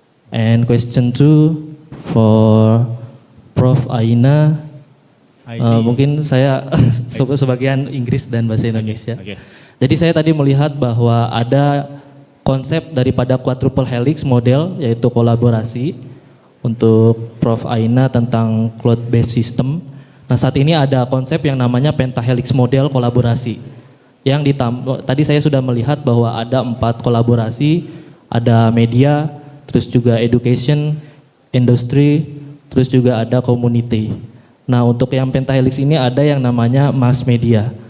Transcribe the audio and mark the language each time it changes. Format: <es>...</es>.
<en>And question two for Prof. Aina.</en> <id>Mungkin saya sebagian Inggris dan bahasa Indonesia. Okay. Jadi saya tadi melihat bahwa ada konsep daripada quadruple helix model, yaitu kolaborasi untuk Prof. Aina tentang cloud based system. Nah, saat ini ada konsep yang namanya pentahelix model kolaborasi. Yang tadi saya sudah melihat bahwa ada 4 kolaborasi, ada media, terus juga education, industry, terus juga ada community. Nah, untuk yang pentahelix ini ada yang namanya mass media.</id>